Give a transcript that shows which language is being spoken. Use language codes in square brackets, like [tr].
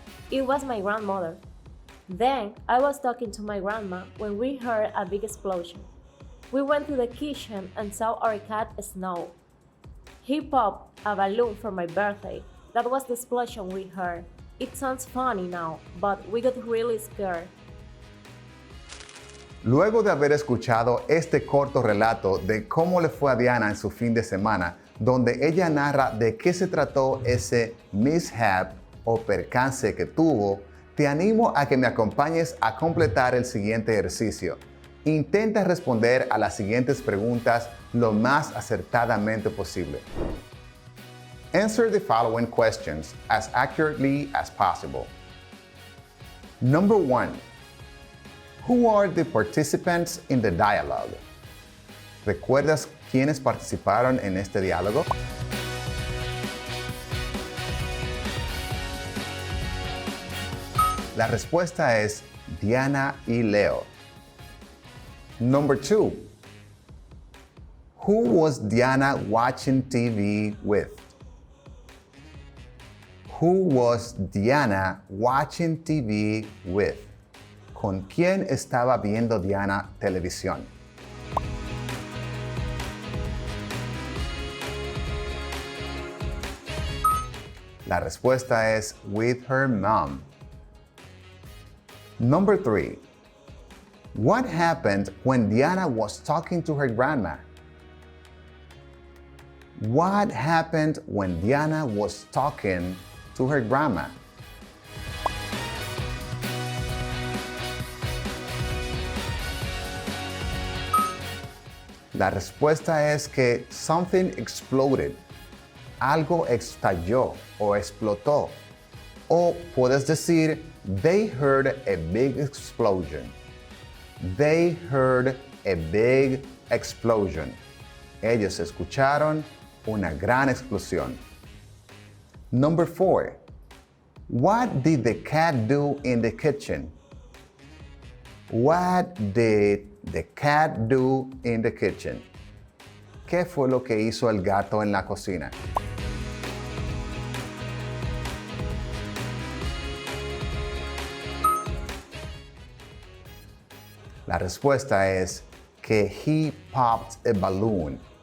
[en] It was my grandmother. Then, I was talking to my grandma when we heard a big explosion. We went to the kitchen and saw our cat Snow. He popped a balloon for my birthday. That was the explosion we heard. It sounds funny now, but we got really scared. [es] Luego de haber escuchado este corto relato de cómo le fue a Diana en su fin de semana, donde ella narra de qué se trató ese mishap o percance que tuvo, te animo a que me acompañes a completar el siguiente ejercicio. Intenta responder a las siguientes preguntas lo más acertadamente posible. [en] Answer the following questions as accurately as possible. Number 1. Who are the participants in the dialogue? [es] ¿Recuerdas quiénes participaron en este diálogo? La respuesta es Diana y Leo. [en] Number 2. Who was Diana watching TV with? Who was Diana watching TV with? [es] ¿Con quién estaba viendo Diana televisión? La respuesta es [en] with her mom. Number 3. What happened when Diana was talking to her grandma? What happened when Diana was talking to her grandma? [es] La respuesta es que [en] something exploded. [es] Algo estalló o explotó. O puedes decir, [en] they heard a big explosion. They heard a big explosion. [es] Ellos escucharon una gran explosión. [en] Number 4. What did the cat do in the kitchen? What did the cat do in the kitchen? [es] ¿Qué fue lo que hizo el gato en la cocina? La respuesta es que [en] he popped a balloon.